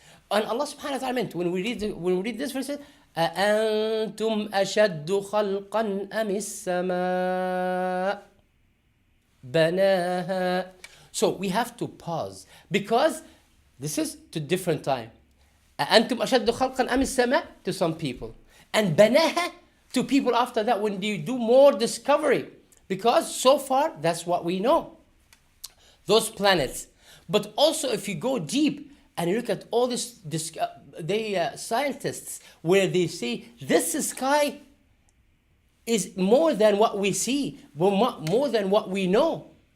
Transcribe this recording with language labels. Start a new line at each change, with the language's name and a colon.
English: And Allah subhanahu wa ta'ala meant, when we read this verse,
Arabic: أَأَنْتُمْ أَشَدُّ خَلْقًا أَمِ السَّمَاءِ بَنَاهَا.
English: So we have to pause, because this is to different time.
Arabic: أَأَنْتُمْ أَشَدُّ خَلْقًا أَمِ السَّمَاءِ
English: to some people. And بَنَاهَا to people after that, when they do more discovery. Because so far, that's what we know. Those planets. But also if you go deep and you look at all this, scientists, where they say this sky is more than what we see, more than what we know.